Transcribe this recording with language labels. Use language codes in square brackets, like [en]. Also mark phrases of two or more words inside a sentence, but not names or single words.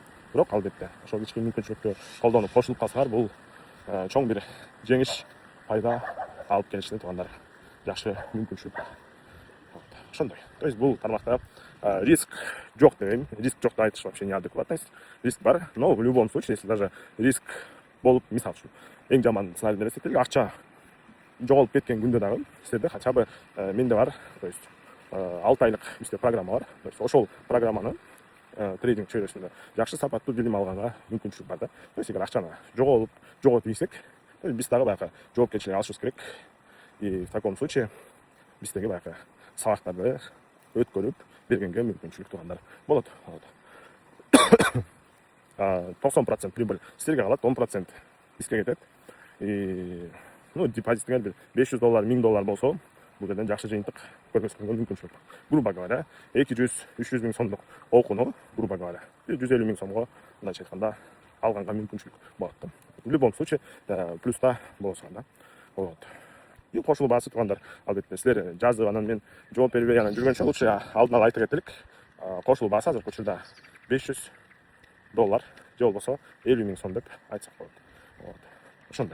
[ky] Бирок албетте ошол кички мүмкүнчүлүктү колдонуп кошулуп калсаңар, бул чоң бир жеңиш, пайда алып келишти туугандар. Жакшы мүмкүнчүлүк. Ошондой. [ru] То есть [ky] бул тармакта риск жок дебейм. Риск жок деп айтыш [ru] вообще неадекватность. [ky] Риск бар, [ru] но в любом случае, если даже [ky] риск болуп, мисалы үчүн эң жаман сценарийди элестетели, акча жоголуп кеткен күндө дагы силерде [ru] хотя бы [ky] менде бар, [ru] то есть [ky] 6 айлык бизде программа бар. [ru] То есть [ky] ошол программаны трейдинг чөйрөсүндө жакшы сапаттуу билим алганга мүмкүнчүлүк бар да. [ru] То есть [ky] эгер акчаны жоготуп ийсек, биз дагы баягы жоопкерчилик алышыбыз керек. [ru] И в таком случае [ky] биздеги баягы сабактарды өткөрүп бергенге мүмкүнчүлүк туугандар болот. 90% прибыль силерге калат, 10% бизге кетет. И депозитиңер бир $500, $1000 болсо, бул жерден жакшы жыйынтык көргөзгөнгө мүмкүнчүлүк бар. [ru] Грубо говоря, [ky] 200-300 миң сомдук окууну, [ru] грубо говоря, [ky] 150 миң сомго, мындайча айтканда, алганга мүмкүнчүлүк болот да. [ru] В любом случае, [ky] плюста болосуңар да. Болот. И кошулуу баасы туугандар, албетте силер жазып, анан мен жооп бербей анан жүргөнчө лучше алдын ала айта кетелик. Кошулуу баасы азыркы учурда $500 же болбосо 50 миң сом деп айтсак болот. Ошондой.